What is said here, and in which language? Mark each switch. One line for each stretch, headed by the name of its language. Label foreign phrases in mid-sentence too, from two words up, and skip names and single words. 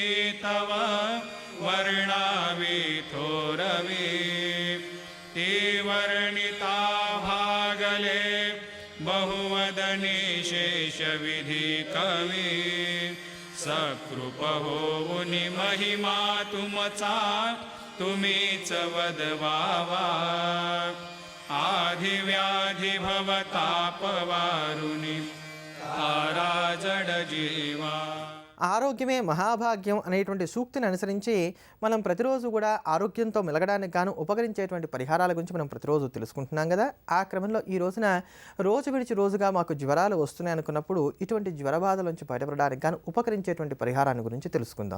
Marathi: तव वर्णावी थोरवी, ती वर्णिता भागले बहुवदनी शेष विधी कवी, सकृप होऊन महिमा तुमचा तुम्हीच वदवावा, आधी व्याधी भवताप वारुनी तारा जड जीवा.
Telugu: ఆరోగ్యమే మహాభాగ్యం అనేటువంటి సూక్తిని అనుసరించి మనం ప్రతిరోజు కూడా ఆరోగ్యంతో మెలగడానికి గాను ఉపకరించేటువంటి పరిహారాల గురించి మనం ప్రతిరోజు తెలుసుకుంటున్నాం కదా. ఆ క్రమంలో ఈ రోజున రోజు విడిచి రోజుగా మాకు జ్వరాలు వస్తున్నాయి అనుకున్నప్పుడు ఇటువంటి జ్వర బాధల నుంచి బయటపడడానికి గాను ఉపకరించేటువంటి పరిహారాన్ని గురించి తెలుసుకుందాం.